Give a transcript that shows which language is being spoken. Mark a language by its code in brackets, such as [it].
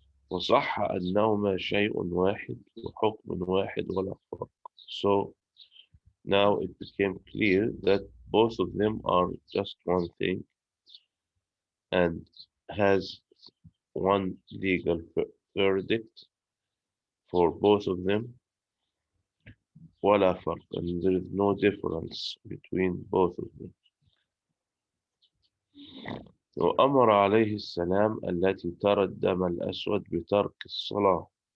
[ar] وصح أنهما شيء واحد وحكم واحد ولا فرق. [en] So now it became clear that both of them are just one thing and has one legal verdict for both of them, [ar] ولا فرق, [en] and there is no difference between both of them. [ar] وأمر عليه السلام التي ترى الدم الأسود بترك الصلاة.